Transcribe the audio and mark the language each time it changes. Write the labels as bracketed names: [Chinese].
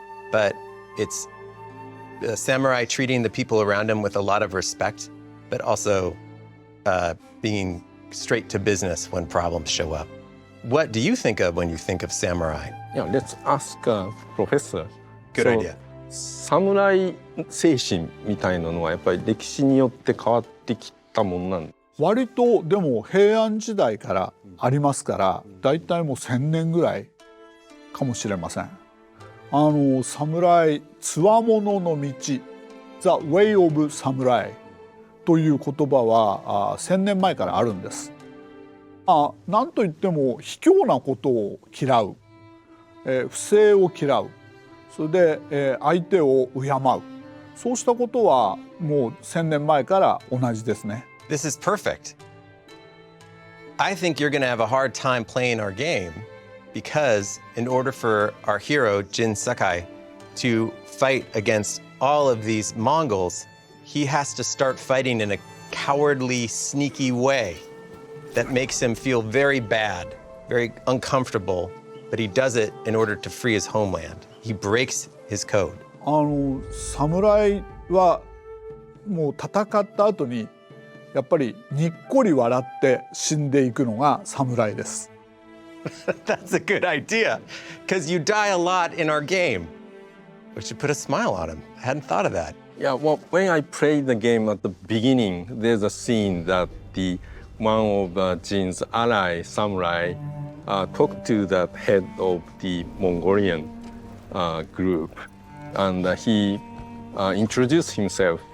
[English] But it's a samurai treating the people around him with a lot of respect, but also being straight to business when problems show up. What do you think of when you think of samurai? Yeah, let's ask Professor. Good idea. [Japanese] サムライ精神みたいなのはやっぱり歴史によって変わってきたものなんです。割とでも平安時代からありますから、だいたいもう1000年ぐらいかもしれません。侍、つわものの道、 [English] The Way of Samurai [Japanese] という言葉は1000年前からあるんです。なんといっても卑怯なことを嫌う、不正を嫌う、それで、相手を敬う、そうしたことはもう1000年前から同じですね。 [English] This is perfect. I think you're going to have a hard time playing our game because in order for our hero, Jin Sakai, to fight against all of these Mongols, he has to start fighting in a cowardly, sneaky way that makes him feel very bad, very uncomfortable, but he does it in order to free his homeland. He breaks his code. [Japanese] 侍はもう戦った後にやっぱりにっこり笑って死んでいくのが侍です。 [English] That's a good idea, because you die a lot in our game. We should put a smile on him. I hadn't thought of that. Yeah, well, when I played the game at the beginning, there's a scene that one of Jin's ally, samurai, talked to the head of the Mongolian group, and he introduced himself.